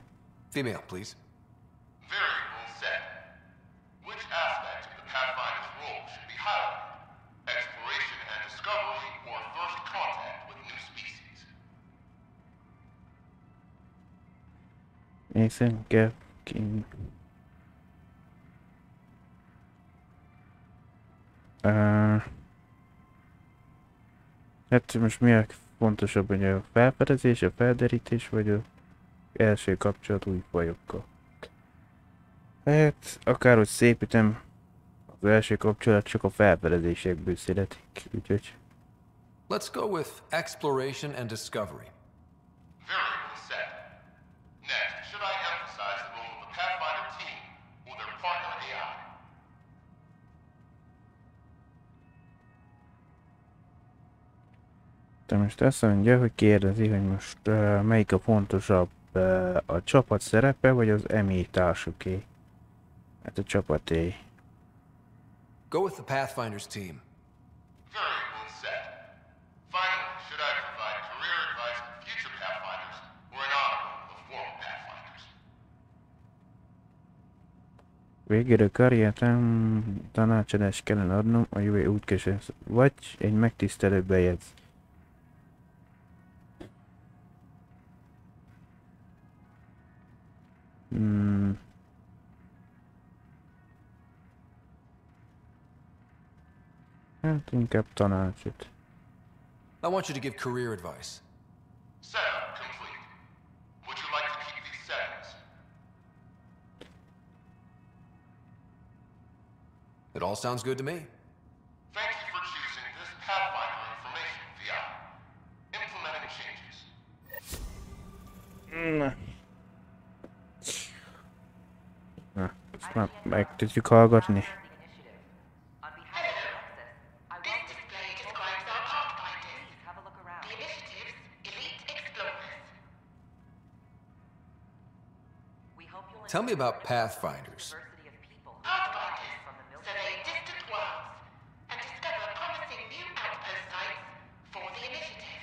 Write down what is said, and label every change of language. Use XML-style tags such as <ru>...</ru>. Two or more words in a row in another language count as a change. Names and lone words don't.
<en>Female, please. Variable set. Which aspect of the Pathfinder's role should be highlighted? Exploration and discovery, or first contact with new species?</en> <hu>Észre kell hát most mi a fontosabb, hogy a felfedezés, a felderítés, vagy az első kapcsolat új fajokkal? Hát, akárhogy szépítem, az első kapcsolat csak a felfedezésekből születik, úgyhogy...</hu> <en>Let's go with exploration and discovery. Variable set. Next, should I emphasize the role of the Pathfinder team or their partner AI?</en> <hu>De most azt mondja, hogy kérdezi, hogy most melyik a fontosabb, a csapat szerepe, vagy az MI társuké? Hát a csapaté.</hu> <en>Go with the Pathfinder's team. Variable set. Finally, should I provide career advice to future Pathfinders or an honor of former Pathfinders?</en> <hu>Végére karrierem tanácsadást kellene adnom a jövő útkereséshez, vagy egy megtisztelő bejegyz. Hát inkább tanácsot.</hu> <en>I want you to give career advice. Setup complete. Would you like to keep these settings? It all sounds good to me. Thank you for choosing this Pathfinder information VI. Implementing changes.</en> <hu>Ezt már meg tudjuk hallgatni.</hu> <en>Tell me about Pathfinders. Survey distant worlds and discover promising new outpost sites for the initiative.</en>